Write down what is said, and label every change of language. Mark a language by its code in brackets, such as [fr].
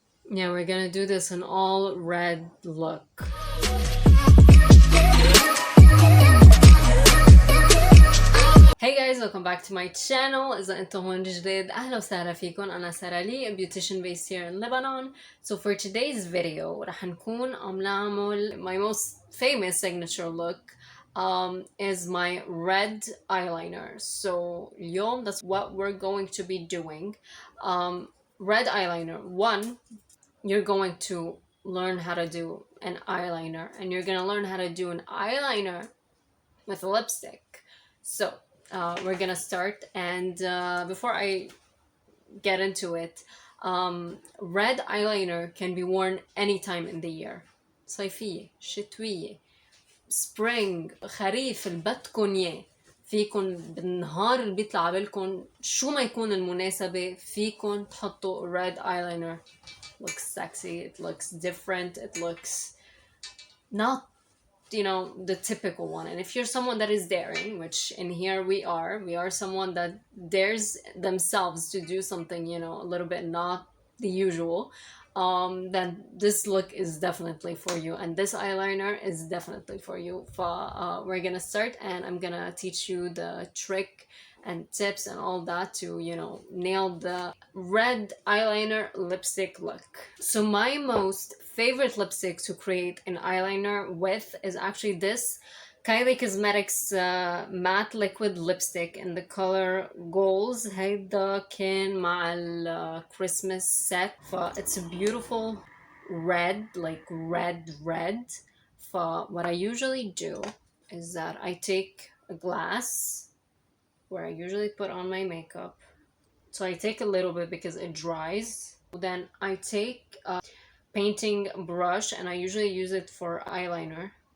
[en] Yeah, we're gonna do this an all red look. Hey guys, welcome back to my channel. [ar] إذا أنتم هون جديد أهلا وسهلا فيكم. أنا سارة لي, [en] a beautician based here in Lebanon. So for today's video [ar] رح نكون عم نعمل [en] my most famous signature look is my red eyeliner. So [ar] اليوم [en] that's what we're going to be doing. Red eyeliner. One, you're going to learn how to do an eyeliner, and you're gonna learn how to do an eyeliner with lipstick. So we're gonna start, and before I get into it, red eyeliner can be worn anytime in the year. [ar] صيفية, شتوية, [en] spring, [ar] خريف, اللي بدكن اياه. فيكن بالنهار اللي بيطلع عبالكن شو ما يكون المناسبة فيكن تحطوا [en] red eyeliner. Looks sexy, it looks different, it looks not, you know, the typical one. And if you're someone that is daring, which in here we are someone that dares themselves to do something, you know, a little bit not the usual, then this look is definitely for you, and this eyeliner is definitely for you. We're gonna start, and I'm gonna teach you the trick and tips and all that to, you know, nail the red eyeliner lipstick look. So my most favorite lipstick to create an eyeliner with is actually this Kylie Cosmetics matte liquid lipstick in the color Goals. [ar] هيدا كان مع ال [en] Christmas set. It's a beautiful red, like red. What I usually do is that I take a glass where I usually put on my makeup. So I take a little bit because it dries. Then I take a painting brush, and I usually use it for eyeliner.